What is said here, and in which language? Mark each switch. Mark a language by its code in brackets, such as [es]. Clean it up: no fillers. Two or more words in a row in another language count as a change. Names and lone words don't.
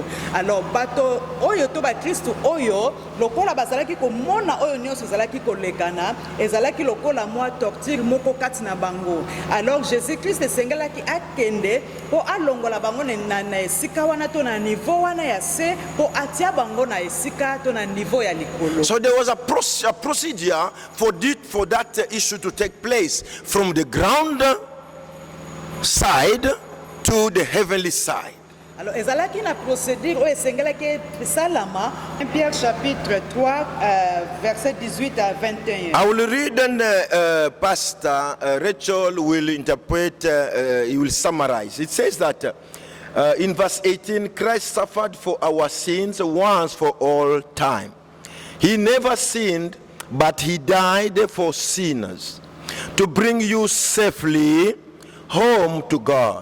[ln] Alors bato oyo to ba Kristo oyo lokola bazalaki komona oyo nyonso zalaki kolekana ezalaki lokola mwa torture moko kati na bango. Alors Jésus-Christ esengelaki akende po alongola bango na esika wana to na niveau wana ya se po atia bango na esika to na niveau ya likolo. [en] So there was a procedure for that issue to take place from the ground side to the heavenly side. [ln] Alors ezalaki na procédure oyo esengelaki salama. [fr] Pierre chapitre 3 verset 18 à 21. [en] I will read and Pastor Rachel will interpret, he will summarize. It says that in verse 18, Christ suffered for our sins once for all time. He never sinned, but he died for sinners to bring you safely home to God.